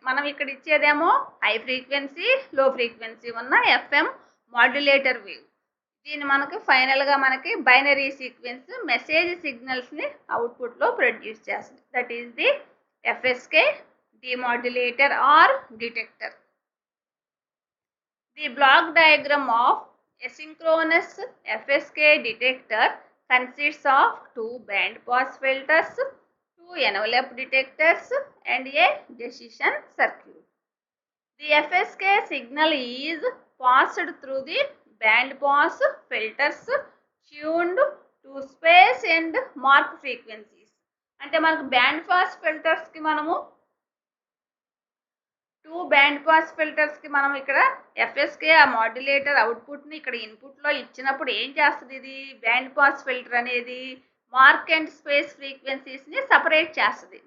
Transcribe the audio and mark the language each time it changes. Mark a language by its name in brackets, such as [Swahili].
[Telugu] మనం ఇక్కడ ఇచ్చేదేమో high frequency లో ఫ్రీక్వెన్సీ ఉన్న ఎఫ్ఎం మాడ్యులేటర్ వేవ్. దీన్ని మనకి ఫైనల్గా మనకి బైనరీ సీక్వెన్స్ మెసేజ్ సిగ్నల్స్ని అవుట్పుట్లో ప్రొడ్యూస్ చేస్తుంది. [English] That is the FSK demodulator or detector. The block diagram of asynchronous FSK detector consists of 2 band pass filters, 2 envelope detectors and a decision circuit. The FSK signal is passed through the band pass filters tuned to space and mark frequencies. [Telugu] అంటే మనకు band pass ఫిల్టర్స్కి మనము 2 band pass ఫిల్టర్స్కి మనం ఇక్కడ FSK ఆ modulator అవుట్పుట్ని ఇక్కడ ఇన్పుట్లో ఇచ్చినప్పుడు ఏం చేస్తుంది, ఇది బ్యాండ్ పాస్ ఫిల్టర్ అనేది మార్క్ అండ్ స్పేస్ ఫ్రీక్వెన్సీస్ని సపరేట్ చేస్తుంది.